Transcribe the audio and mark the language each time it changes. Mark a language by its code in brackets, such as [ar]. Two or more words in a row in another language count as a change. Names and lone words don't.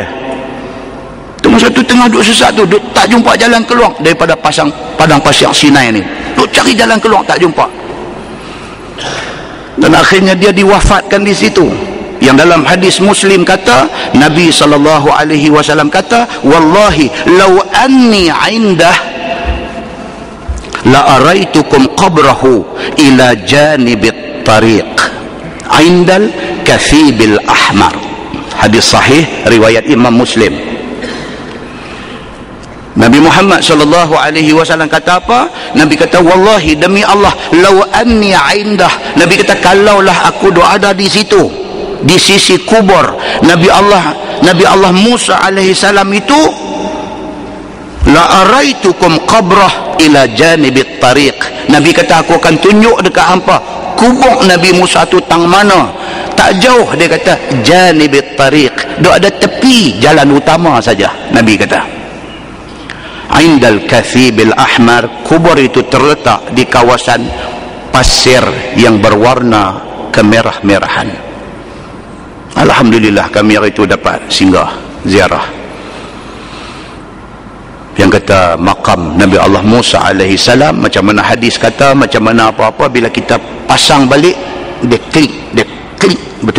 [ms] Tu masa tu tengah duduk sesat tu, duduk tak jumpa jalan keluar daripada padang pasir Sinai ni. Duduk cari jalan keluar tak jumpa. Dan akhirnya dia diwafatkan di situ. Yang dalam hadis Muslim kata, Nabi SAW kata, [ar] والله لو أني عنده لأريتكم قبره إلى جانب الطريق عند الكثيب الأحمر. [ms] Hadis sahih riwayat Imam Muslim. Nabi Muhammad SAW kata apa? Nabi kata, wallahi demi Allah, [ar] لو أني عنده, [ms] Nabi kata kalaulah aku ada di situ, di sisi kubur Nabi Allah Musa [ar] عليه السلام [ms] itu, [ar] لأريتكم قبره إلى جانب الطريق. [ms] Nabi kata aku akan tunjuk dekat hampa kubur Nabi Musa tu tang mana. Tak jauh, dia kata [ar] جانب الطريق, [ms] duk ada tepi jalan utama saja. Nabi kata [ar] عند الكثيب الأحمر, [ms] kubur itu terletak di kawasan pasir yang berwarna kemerah-merahan. Alhamdulillah kami hari itu dapat singgah ziarah. Yang kata makam Nabi Allah Musa [ar] عليه السلام, [ms] macam mana hadis kata, macam mana apa-apa, bila kita pasang balik dia klik betul.